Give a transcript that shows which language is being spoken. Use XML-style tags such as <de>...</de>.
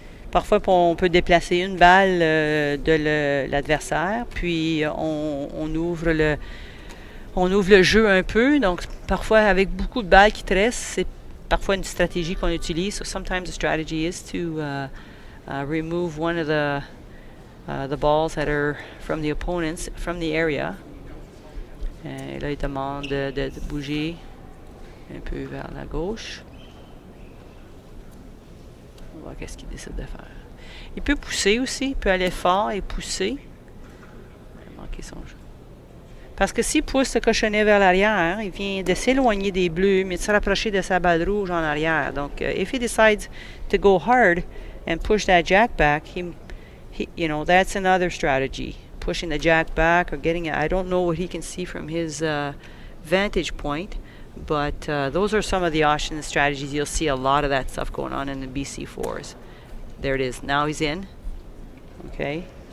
<fr>Parfois, on peut déplacer une balle de l'adversaire, puis on ouvre le jeu un peu. Donc, parfois, avec beaucoup de balles qui te restent, c'est parfois une stratégie qu'on utilise.</fr> <en>So sometimes the strategy is to remove one of the balls that are from the opponents, from the area.</en> <fr>Et là, il demande de bouger un peu vers la gauche. On va voir qu'est-ce qu'il décide de faire. Il peut pousser aussi, il peut aller fort et pousser. Il a manqué son jeu. Parce que s'il pousse le cochonnet vers l'arrière, il vient de s'éloigner des bleus, mais de se rapprocher de sa balle rouge en arrière.</fr> <en>Donc, if he decides to go hard and push that jack back, he that's another strategy. Pushing the jack back or getting it. I don't know what he can see from his vantage point, but those are some of the options and strategies. You'll see a lot of that stuff going on in the BC4s. There it is. Now he's in. Okay.</en>